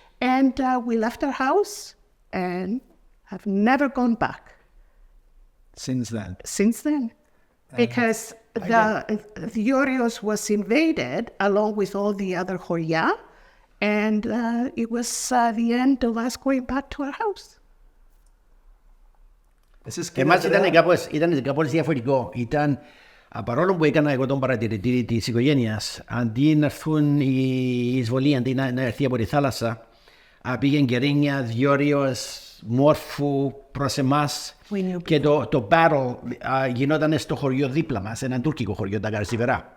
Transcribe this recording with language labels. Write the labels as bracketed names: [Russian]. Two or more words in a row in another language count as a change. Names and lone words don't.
[English] And we left our house and have never gone back. Since then? Since then. Because the Diorios was invaded along with all the other Horia. And it was the end of us going back to our house. [Greek] Εμάς ήταν κάπως διαφορετικό. Παρόλο που έκανα εγώ τον παρατηρητή της οικογένειας, αντί να έρθουν οι εισβολοί, αντί να έρθει από τη θάλασσα, Πήγαινε Κερίνια, Διόριος, Μόρφου προς εμάς και το battle γινόταν στο χωριό δίπλα μας, έναν τουρκικό χωριό, τα Καρσιβερά.